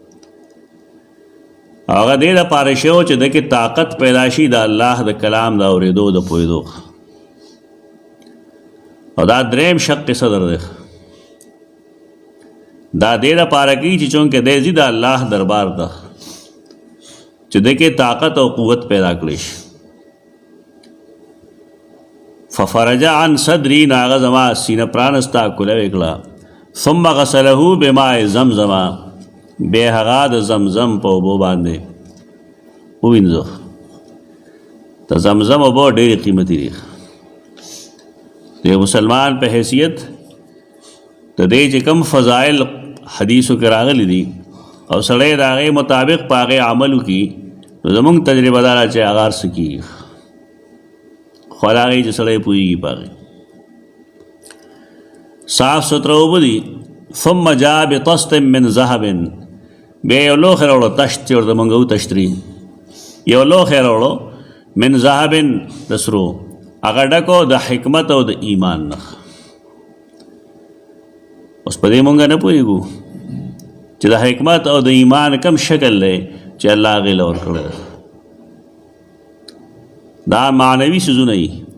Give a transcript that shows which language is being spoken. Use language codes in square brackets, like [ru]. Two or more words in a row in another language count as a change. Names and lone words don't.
[ps] هغه دې دپاره شوی چې ده کې طاقت پیدا شي د الله د کلام د اورېدو د پوهېدو. او دا دریم شق صدر دی. دا دې دپاره کوي چې چونکې دی ځي د الله دربار ته چې ده کې طاقت او قوت پیدا کړی شي. [ar] ففرج عن صدري، [ps] نو هغه زما سینه پرانسته کوله یې کړه. [ar] ثم غسله بماء زمزم، [ps] بیا هغه د زمزم په اوبو باندې ووینځه. د زمزم اوبه ډېرې قیمتي دي. د مسلمان په حیثیت د دې چې کوم فضایل حدیثو کې راغلي دي او سړی د هغې مطابق په هغې عمل وکړي نو زموږ تجربه دا ده چې هغه هر څه کېږي، خو هغې چې سړی پوهېږي په هغې. صاف ستره اوبه دي. [ar] ثم جاء بطست من ذهب، [ps] بیا یو لوښی راوړه، تشت چې ورته موږ وتشتري، یو لوښی راوړه [ar] من ذهب [ps] د سرو، هغه ډکو د حکمت او د ایمان نه. اوس په دې موږ نه پوهېږو چې د حکمت او د ایمان کم شکل دی چې الله هغې له ورکړی ده. دا معنوي څیزونه دي.